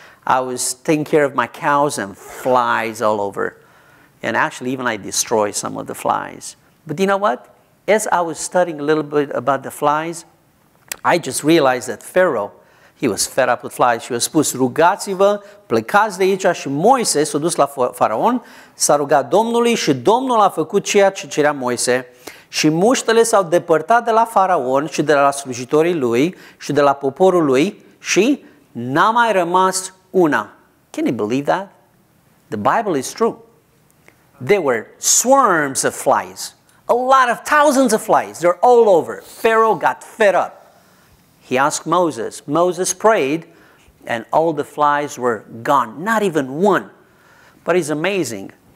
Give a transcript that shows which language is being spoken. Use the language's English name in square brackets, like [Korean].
[English] I was taking care of my cows and flies all over. And actually, even I destroyed some of the flies. But you know what? As I was studying a little bit about the flies, I just realized that Pharaoh, he was fed up with flies. [Romanian] Și a spus, rugați-vă, plecați de aici. Și Moise s-a dus la Faraon, s-a rugat Domnului și Domnul a făcut ceea ce cerea Moise. Și muștele s-au depărtat de la Faraon și de la slujitorii lui și de la poporul lui și n-a mai rămas una. [English] Can you believe that? The Bible is true. There were swarms of flies. A lot of thousands of flies. They're all over. Pharaoh got fed up. He asked Moses. Moses prayed, and all the flies were gone. Not even one. But it's amazing.